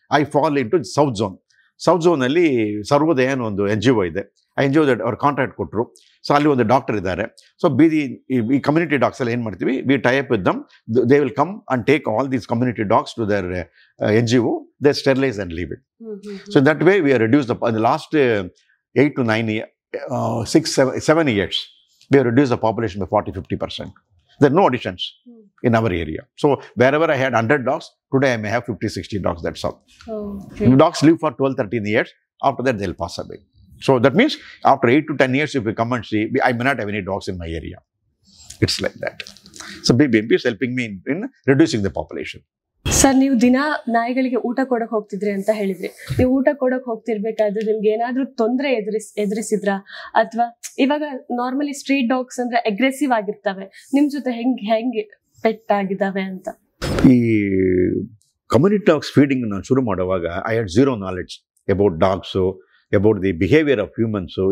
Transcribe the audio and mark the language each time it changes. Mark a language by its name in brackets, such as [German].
[English] I fall into south zone. [Kannada] South ಝೋನಲ್ಲಿ ಸರ್ವೋದಯ ಅನ್ನೋ ಒಂದು NGO ಇದೆ. ಆ NGO ಅವ್ರು ಕಾಂಟ್ರಾಕ್ಟ್ ಕೊಟ್ಟರು. ಸೊ ಅಲ್ಲಿ ಒಂದು ಡಾಕ್ಟರ್ ಇದ್ದಾರೆ. [English] so ಈ community dogs [Kannada] ಎಲ್ಲ ಏನು ಮಾಡ್ತೀವಿ, [English] We tie up with them, they will come and take all these community dogs to their NGO, they sterilise and leave it. So that way we are reduce the last 8 to 9 years, 6-7 years, we have reduced the population by 40-50%. There are no additions in our area. So wherever I had 100 dogs, today I may have 50-60 dogs, that's all. Okay. Dogs live for 12-13 years. After that, they'll pass away. So that means after 8 to 10 years, if you come and see, I may not have any dogs in my area. It's like that. So BBMP is helping me in reducing the population. [Kannada] Sir, ನೀವು ದಿನ ನಾಯಿಗಳಿಗೆ ಊಟ ಕೊಡಕ್ ಹೋಗ್ತಿದ್ರಿ ಅಂತ ಹೇಳಿದ್ರಿ. ನೀವು ಊಟ ಕೊಡಕ್ ಹೋಗ್ತಿರ್ಬೇಕಾದ್ರೆ ನಿಮ್ಗೆ ಏನಾದ್ರೂ ತೊಂದರೆ ಎದುರಿಸಿದ್ರ, ಅಥವಾ ಇವಾಗ ನಾರ್ಮಲಿ ಸ್ಟ್ರೀಟ್ ಡಾಗ್ಸ್ ಅಂದ್ರೆ ಅಗ್ರೆಸಿವ್ ಆಗಿರ್ತವೆ, ನಿಮ್ ಜೊತೆ ಹೆಂಗೆ ಪೆಟ್ ಆಗಿದಾವೆ ಅಂತ? [English] ಈ community dogs feeding [Kannada] ನಾನು ಶುರು ಮಾಡುವಾಗ [English] I had zero knowledge about dogs, about the behaviour of humans.